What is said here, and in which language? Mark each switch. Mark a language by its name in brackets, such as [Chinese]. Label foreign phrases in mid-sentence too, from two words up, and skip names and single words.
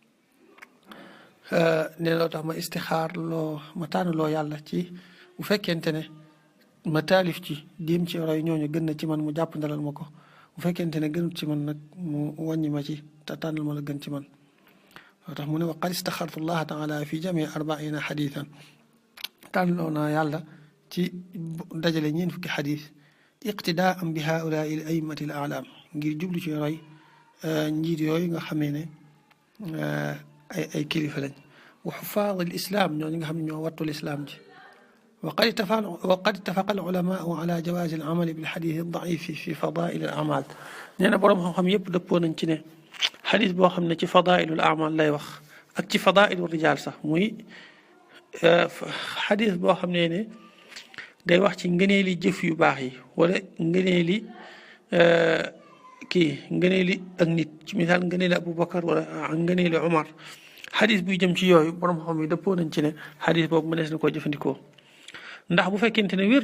[Wolof] nee loo tax ma istixaar ma tànn loo yàlla ci bu fekkente ne ma taalif ci jéem ci roy ñooñu gën na ci man mu jàpp ndalal ma ko bu fekkente ne gënut ci man nag mu wàññi ma ci te tànnal ma la gën ci man loo tax mu ne [Arabic] وقد استخرت الله تعالى في جمع أربعين حديثا [Wolof] tànnloo naa yàlla ci dajale ñeen fukki xadis [Arabic] اقتداء بهؤلاء الأئمة الأعلام [Wolof] ngir jublu ci roy njiit yooyu nga xamee ne ay kilifa lañ [Arabic] وحفاظ الإسلام [Wolof] ñooñu nga xam ne ñoo wattul islam ji [Arabic] وقد اتفق العلماء على جواز العمل بالحديث الضعيف في فضائل الأعمال [Wolof] nee na borom xam-xam yëpp dëppoo nañ ci ne xadis boo xam ne ci [Arabic] فضائل الأعمال [Wolof] lay wax ak ci [Arabic] فضائل الرجال [Wolof] sax muy xadis boo xam ne day wax ci ngëneeli jëf yu baax yi wala ngëneeli kii ngëneeli ak nit ci misaal ngëneeli Aboubacar wala ngëneeli Omar xadis buy jëm ci yooyu borom xam yi dëppoo nañ ci ne xadis boobu mënees na koo jëfandikoo ndax bu fekkente ne wér